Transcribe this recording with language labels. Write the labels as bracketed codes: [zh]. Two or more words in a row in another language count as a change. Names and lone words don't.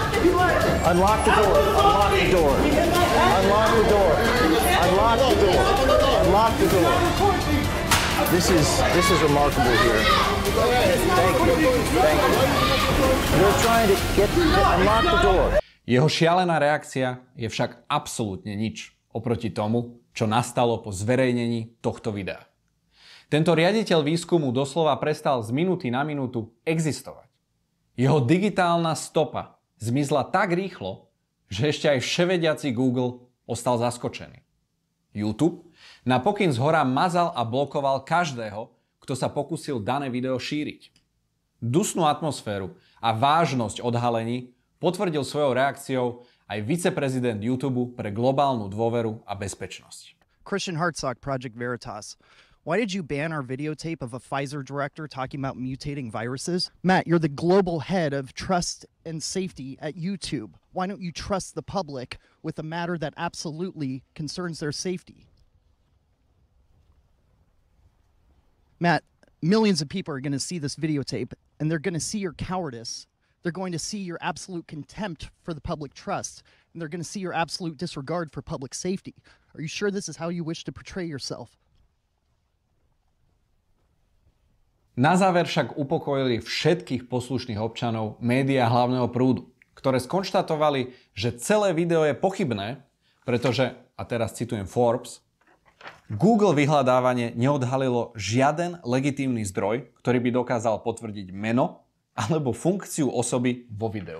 [en] Unlock the door. Unlock the door. Unlock the door. Unlock the door. Unlock the door. This is remarkable here. Thank you. Thank you. You're trying to unlock the door. [sk] Jeho šialená reakcia je však absolútne nič oproti tomu, čo nastalo po zverejnení tohto videa. Tento riaditeľ výskumu doslova prestal z minúty na minútu existovať. Jeho digitálna stopa zmizla tak rýchlo, že ešte aj vševediaci Google ostal zaskočený. YouTube na pokyn zhora mazal a blokoval každého, kto sa pokúsil dané video šíriť. Dusnú atmosféru a vážnosť odhalení potvrdil svojou reakciou aj viceprezident YouTube pre globálnu dôveru a bezpečnosť. [en] Christian Hartsock, Project Veritas. Why did you ban our videotape of a Pfizer director talking about mutating viruses? Matt, you're the global head of trust and safety at YouTube. Why don't you trust the public with a matter that absolutely concerns their safety? Matt, millions of people are going to see this videotape, and they're going to see your cowardice. They're going to see your absolute contempt for the public trust, and they're going to see your absolute disregard for public safety. Are you sure this is how you wish to portray yourself? [sk] Na záver však upokojili všetkých poslušných občanov médiá hlavného prúdu, ktoré skonštatovali, že celé video je pochybné, pretože, a teraz citujem Forbes, Google vyhľadávanie neodhalilo žiaden legitímny zdroj, ktorý by dokázal potvrdiť meno alebo funkciu osoby vo videu.